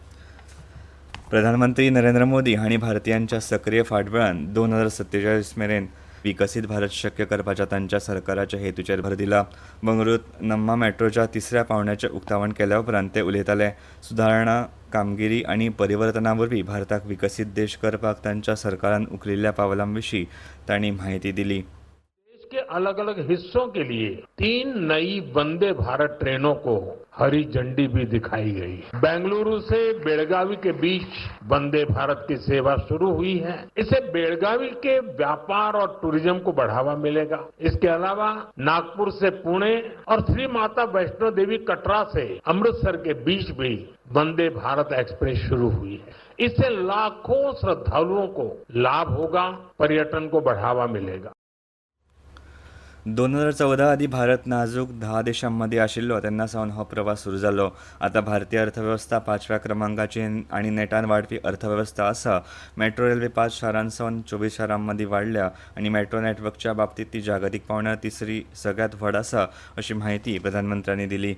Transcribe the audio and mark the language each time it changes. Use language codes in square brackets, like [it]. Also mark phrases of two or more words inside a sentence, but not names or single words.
[kok] प्रधानमंत्री नरेंद्र मोदी हांणी भारतीयांच्या सक्रीय फाटबळान 2047 मेरेन विकसीत भारत शक्य करपाच्या तांच्या सरकाराच्या हेतूचेर भर दिला. बंगळुरूंत नम्मा मेट्रोच्या 3ऱ्या पावंड्याचें उक्तावण केल्या उपरांत ते उलयताले. सुदारणा, कामगिरी आनी परिवर्तना वरवीं भारताक विकसीत देश करपाक तांच्या सरकारान उखलिल्ल्या पावलां विशीं तांणी म्हायती दिली. [hi] के अलग अलग हिस्सों के लिए 3 नई वंदे भारत ट्रेनों को हरी झंडी भी दिखाई गई. बेंगलुरु से बेलगावी के बीच वंदे भारत की सेवा शुरू हुई है. इससे बेलगावी के व्यापार और टूरिज्म को बढ़ावा मिलेगा. इसके अलावा नागपुर से पुणे और श्री माता वैष्णो देवी कटरा से अमृतसर के बीच भी वंदे भारत एक्सप्रेस शुरू हुई है. इससे लाखों श्रद्धालुओं को लाभ होगा, पर्यटन को बढ़ावा मिलेगा. [kok] 2014 आदी भारत नाजूक 10 देशांमध्ये आशिल्लो तेन्ना सावन हो प्रवास सुरू जालो. आतां भारतीय अर्थवेवस्था 5व्या क्रमांकाची आनी नेटान वाडपी अर्थवेवस्था आसा. मेट्रो रेल्वे 5 शारांसावन 24 शारांमदीं वाडल्या आनी मेट्रो नेटवर्कच्या बाबतींत ती जागतीक पावंड्यार 3री सगळ्यांत व्हड आसा अशी माहिती प्रधानमंत्र्यांनी दिली.